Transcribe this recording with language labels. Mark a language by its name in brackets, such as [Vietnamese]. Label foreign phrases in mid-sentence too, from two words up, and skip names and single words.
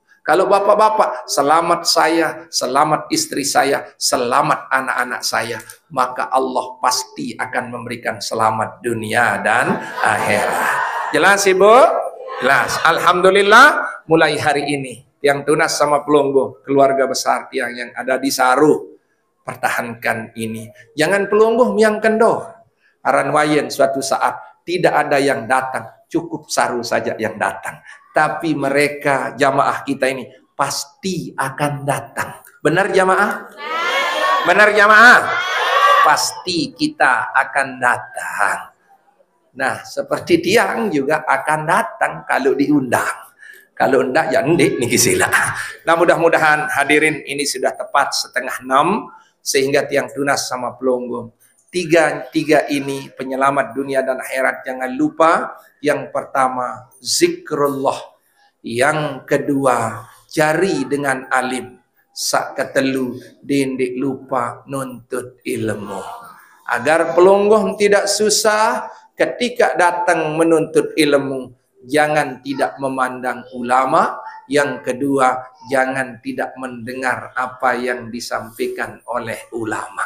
[Indonesian] Kalau bapak-bapak, selamat saya, selamat istri saya, selamat anak-anak saya. Maka Allah pasti akan memberikan selamat dunia dan akhirat. Jelas ibu? Jelas. Alhamdulillah, mulai hari ini, [Sasak] tiang tunas sama pelungguh, [Indonesian] keluarga besar tiang yang ada di Saru, pertahankan ini. Jangan pelungguh yang kendor. [Sasak] Aran wayen [Indonesian] suatu saat, tidak ada yang datang. Cukup Saru saja yang datang. Tapi mereka jamaah kita ini pasti akan datang. Benar jamaah? Benar jamaah? Pasti kita akan datang. Nah, seperti tiang juga akan datang kalau diundang. Kalau enggak, ya enggak nih sila. Nah, mudah-mudahan hadirin ini sudah tepat 5:30 sehingga [Sasak] tiang tunas sama pelungguh. [Indonesian] Tiga ini penyelamat dunia dan akhirat. Jangan lupa, yang pertama zikrullah, yang kedua cari dengan alim, [Sasak] sak ketelu dindik lupa [Indonesian] nuntut ilmu. Agar pelungguh tidak susah ketika datang menuntut ilmu, jangan tidak memandang ulama. Yang kedua, jangan tidak mendengar apa yang disampaikan oleh ulama.